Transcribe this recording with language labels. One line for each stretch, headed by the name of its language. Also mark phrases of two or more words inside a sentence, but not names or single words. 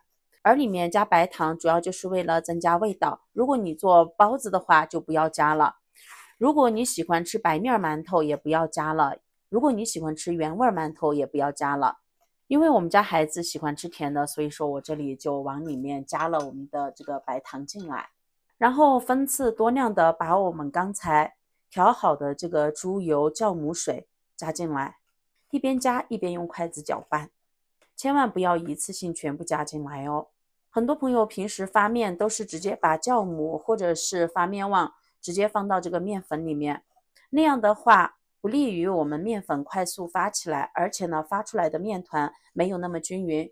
Chinese: 而裡面加白糖主要就是為了增加味道，如果你做包子的話就不要加了。如果你喜歡吃白面饅頭也不要加了，如果你喜歡吃原味饅頭也不要加了。因為我們家孩子喜歡吃甜的，所以說我這裡就往裡面加了我們的这個白糖進來，然後分次多量的把我們剛才調好的這個豬油酵母水加進來，一邊加一邊用筷子攪拌，千萬不要一次性全部加進來哦。很多朋友平時发面都是直接把酵母或者是发面旺直接放到這個麵粉裡面，那樣的話不利於我們麵粉快速發起來，而且呢發出來的麵團沒有那麼均勻。